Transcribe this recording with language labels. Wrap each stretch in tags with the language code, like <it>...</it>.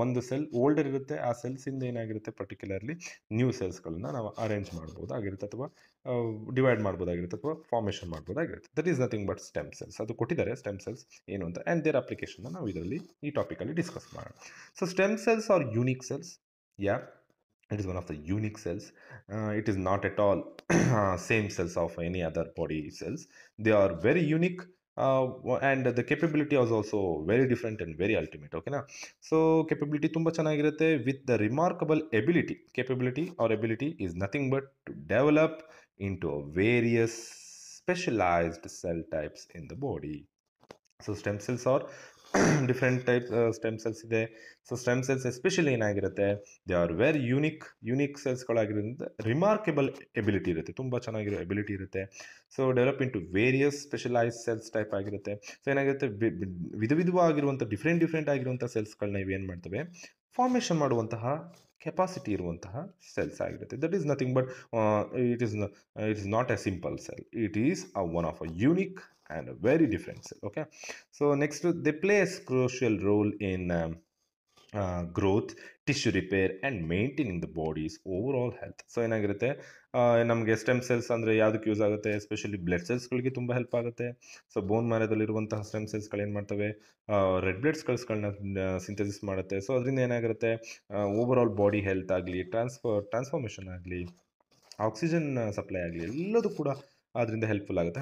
<kn>ಒಂದು cell older ಇರುತ್ತೆ, ಆ ಸೆಲ್ಸಿಂದ ಏನಾಗಿರುತ್ತೆ ಪರ್ಟಿಕ್ಯುಲರ್ಲಿ ನ್ಯೂ ಸೆಲ್ಸ್ಗಳನ್ನ ನಾವು ಅರೇಂಜ್ ಮಾಡ್ಬೋದಾಗಿರುತ್ತೆ, ಅಥವಾ ಡಿವೈಡ್ ಮಾಡ್ಬೋದಾಗಿರುತ್ತೆ, ಅಥವಾ formation ಮಾಡ್ಬೋದಾಗಿರುತ್ತೆ.</kn> <en>That is nothing but stem cells.</en> <kn>ಅದು ಕೊಟ್ಟಿದ್ದಾರೆ ಸ್ಟೆಮ್ ಸೆಲ್ಸ್ ಏನು ಅಂತ, ಆ್ಯಂಡ್ ದೇರ್ ಅಪ್ಲಿಕೇಶನ್ನ ನಾವು ಇದರಲ್ಲಿ ಈ ಟಾಪಿಕಲ್ಲಿ ಡಿಸ್ಕಸ್ ಮಾಡೋಣ.</kn> <en>So stem cells are unique cells. It is one of the unique cells. It is not at all same cells of any other body cells. They are very unique, and the capability is also very different and very ultimate. Okay na? So capability</en> <kn>tumba chanagirutte</kn> <en>with the remarkable ability. Capability or ability is nothing but to develop into various specialized cell types in the body. So stem cells are</en> <kn>different type stem cells ಇದೆ. So stem cells especially ಏನಾಗಿರುತ್ತೆ,</kn> <en>they are very unique</en> <kn>ಸೆಲ್ಸ್ಗಳಾಗಿರೋದ್ರಿಂದ remarkable ability ಇರುತ್ತೆ, ತುಂಬ ಚೆನ್ನಾಗಿರೋ ability ಇರುತ್ತೆ. So develop into various specialise cells type ಆಗಿರುತ್ತೆ. So ಏನಾಗಿರುತ್ತೆ, ವಿಧವಾಗಿರುವಂಥ different ಆಗಿರುವಂಥ ಸೆಲ್ಸ್ಗಳನ್ನ ಇವೇನು ಮಾಡ್ತವೆ, ಫಾರ್ಮೇಷನ್ ಮಾಡುವಂತಹ ಕೆಪಾಸಿಟಿ ಇರುವಂತಹ ಸೆಲ್ಸ್ ಆಗಿರುತ್ತೆ.</kn> <en>That is nothing but it is not a simple cell. It is one of a unique and a very different cell. Okay, so next they play a crucial role in growth, tissue repair and maintaining the body's overall health.</en> <kn>So ಏನಾಗಿರುತ್ತೆ, ನಮಗೆ stem cells ಅಂದರೆ ಯಾವುದಕ್ಕೆ use ಆಗುತ್ತೆ, especially blood ಸೆಲ್ಸ್ಗಳಿಗೆ ತುಂಬ help ಆಗುತ್ತೆ. So ಬೋನ್ ಮ್ಯಾರದಲ್ಲಿರುವಂತಹ stem ಸೆಲ್ಸ್ಗಳು ಏನು ಮಾಡ್ತವೆ, red blood ಸೆಲ್ಸ್ಗಳನ್ನ synthesis ಮಾಡುತ್ತೆ. ಸೊ ಅದರಿಂದ ಏನಾಗಿರುತ್ತೆ, ಓವರ್ ಆಲ್ ಬಾಡಿ ಹೆಲ್ತ್ ಆಗಲಿ, ಟ್ರಾನ್ಸ್ಫಾರ್ಮೇಷನ್ ಆಗಲಿ, ಆಕ್ಸಿಜನ್ ಸಪ್ಲೈ ಆಗಲಿ, ಎಲ್ಲದೂ ಕೂಡ ಅದರಿಂದ ಹೆಲ್ಪ್ಫುಲ್ ಆಗುತ್ತೆ.</kn>